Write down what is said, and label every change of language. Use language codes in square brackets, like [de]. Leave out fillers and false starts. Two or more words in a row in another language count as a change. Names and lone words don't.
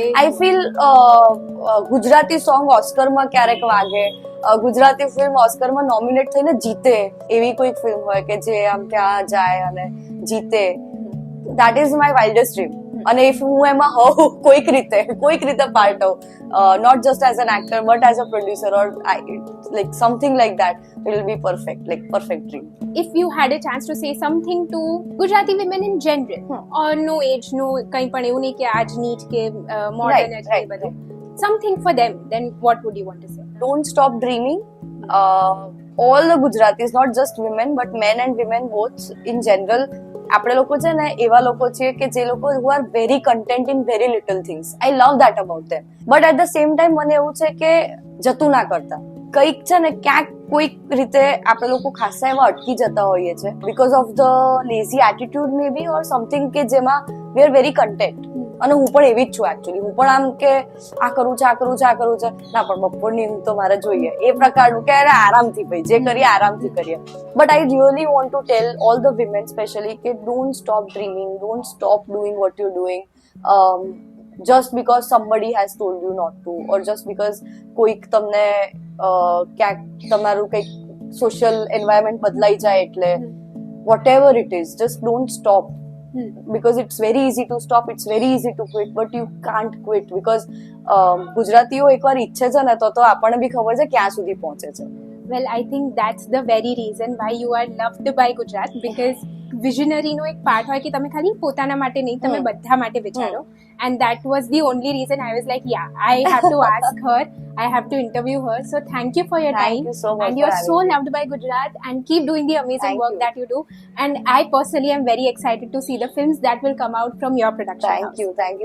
[en] I feel [gu] ગુજરાતી સોંગ ઓસ્કરમાં ક્યારેક વાગે, ગુજરાતી ફિલ્મ ઓસ્કરમાં નોમિનેટ થઈને જીતે એવી કોઈક ફિલ્મ હોય કે જે આમ ત્યાં જાય અને જીતે. [en] That is my wildest dream. [gu] અને ઇફ હું એમાં હોઉં કોઈક રીતે પાર્ટ હોઉં, [en] not just as an actor but as a producer or like something like that, it will be perfect, like perfect dream. if you had a chance to say something to Gujarati women in general, or no age, no [gu] કંઈ પણ એવું નહીં કે આજ નીટ કે મોડર્ન [en] Right, [gu] છે [en] right. [gu] બધું, [en] something for them, then what would you want to say? Don't stop dreaming. All the Gujaratis, not just women but men and women both in general, [gu] આપણે લોકો છે ને એવા લોકો છીએ કે જે લોકો [en] who are very content in very little things. I love that about them. But at the same time [gu] મને એવું છે કે જતું ના કરતા. કંઈક છે ને ક્યાંક કોઈક રીતે આપણે લોકો ખાસા એવા અટકી જતા હોઈએ છે [en] because of the lazy attitude maybe or something [gu] કે જેમાં [en] we are very content. [gu] અને હું પણ એવી જ છું એકચ્યુઅલી. હું પણ આમ કે આ કરવું છે ના પણ બપોરની ઊંઘ તો મારે જોઈએ એ પ્રકારનું કે અરે આરામથી ભાઈ જે કરીએ આરામથી કરીએ. [en] But I really want to tell all the women specially કે don't stop dreaming, don't stop doing what you doing just because somebody has told you not to, or just because [gu] કોઈક તમને ક્યાંક તમારું કંઈક સોશિયલ એન્વાયરમેન્ટ બદલાઈ જાય એટલે [en] whatever it is, just don't stop. Because it's very easy to stop, it's very easy to quit, but you can't quit because [gu] ગુજરાતીઓ એકવાર ઈચ્છે છે ને તો આપણને બી ખબર છે ક્યાં સુધી પહોંચે છે. [en] Well, I think that's the very reason why you are loved by Gujarat, because visionary [gu] નો એક પાર્ટ હોય કે તમે ખાલી પોતાના માટે નહીં, તમે બધા માટે વિચારો. [en] And that was the only reason I was like, yeah, I have to ask her, I have to interview her. So thank you for your Thank time. you so much And you're for so having me. loved by Gujarat, and keep doing the amazing Thank work you. that you do. And I personally am very excited to see the films that will come out from your production house.